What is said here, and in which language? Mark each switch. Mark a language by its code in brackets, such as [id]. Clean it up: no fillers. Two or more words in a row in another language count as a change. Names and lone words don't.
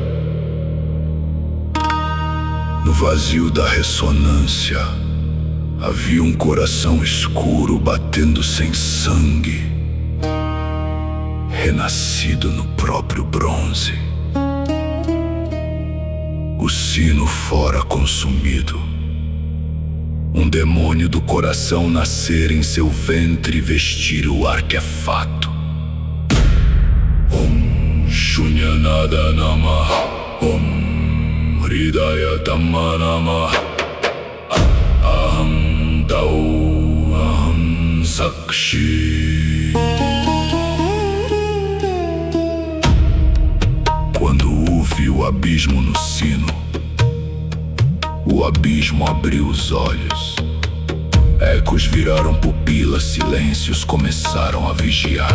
[pt] No vazio da ressonância havia um coração escuro batendo sem sangue, renascido no próprio bronze. O sino fora consumido. Um demônio do coração nascer em seu ventre e vestir o artefato. [sa] ॐ शून्यनाद नमः ॐ हृदय धम्म अहं ताओ अहं साक्षी. [pt] Quando houve o abismo no sino, o abismo abriu os olhos. Ecos viraram pupilas, silêncios começaram a vigiar.